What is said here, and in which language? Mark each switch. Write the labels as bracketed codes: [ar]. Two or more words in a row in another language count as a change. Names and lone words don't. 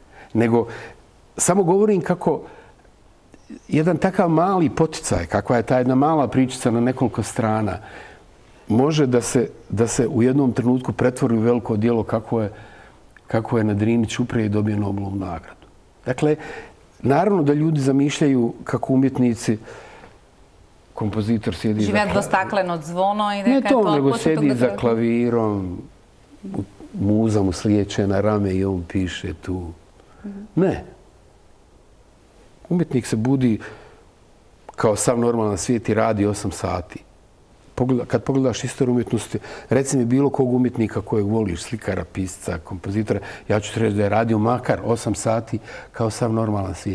[sr] Nego samo govorim kako jedan takav mali poticaj, kakva je ta jedna mala pričica na nekoliko strana, može da se u jednom trenutku pretvori u veliko djelo kako je na Drini Ćuprija i dobio Nobelovu nagradu. Dakle, naravno da ljudi zamišljaju kako umjetnici, kompozitor sjedi za [mk] Живеат во стаклено звоно и дека [sr] ne [mk] е [sr] to, [mk] тоа [sr] nego [mk] почеток [sr] sjedi [mk] да [sr] za [mk] се... [sr] klavirom, muza mu slijeće na rame i on piše tu. Ne. Umjetnik se budi kao sav normalan svijet i radi 8 sati. Kad pogledaš istoriju umjetnosti, reci mi bilo kog umjetnika kojeg voliš, slikara, pisca, kompozitora, ja ću ti reći da je radio makar 8 sati kao sav normalan svijet.